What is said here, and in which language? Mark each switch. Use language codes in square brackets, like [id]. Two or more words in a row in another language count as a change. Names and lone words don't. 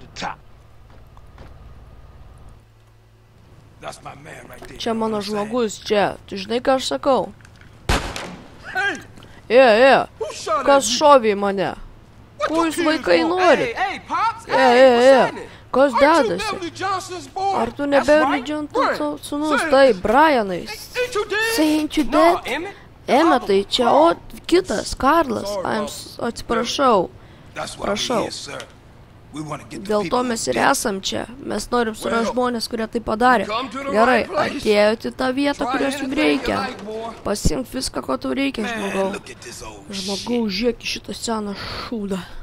[lt] Čia mano žmogus, čia. Tu žinai, ką aš sakau? Kas šovė į mane? Ko jūs vaikai norit? Kas dedasi? Ar tu ne Beverly Johnson sūnus? Taip, Brianai. [en] Ain't you dead? [lt] Emetai, čia kitas, Karlas. Atsiprašau. Prašau. Dėl to mes ir esam čia. Mes norim surasti žmonės, kurie tai padarė. Gerai, atėjote į tą vietą, kurios jums reikia. Pasimk viską, ko tau reikia, žmogau. Žmogau, žiūrėk į šitą seną šūdą.